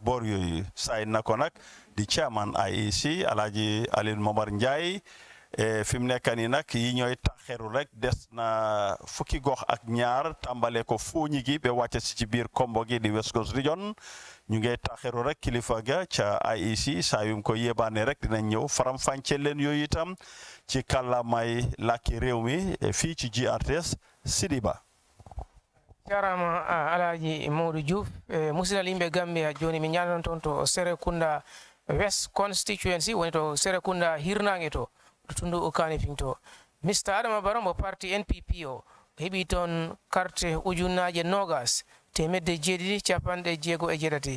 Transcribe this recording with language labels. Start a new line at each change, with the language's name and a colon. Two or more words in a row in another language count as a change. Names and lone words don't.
Wolof: boor yooyu saay na ko nag di chairman IEC Alhaji Alioune Momar Njie fi mu nekk nii nag yi ñooy taxeru rek des na fukki gox ak ñaar tàmbale ko Fooñi gi ba wàcce si ci biir Kombo gi di West Coast Region ñu ngay taxeru rek kilifa ga ca IEC saa yum ko yébaane rek dinañ ñëw faram fànce leen yooyu itam ci kàllaamay làkki réew mi fii ci GRTS Sidiba
Fula: jarama Alhaji Modou Diouf musidal yimɓe Gambia joni mi ñanan toon to Serekunda West Constituency woni to Serekunda hirnange to tundu o Kanifing to Mr Adama Barrow mo parti NPP o heɓi toon carte ujunnaje nogas temedde jeeɗiɗi capanɗe jeego e jeetati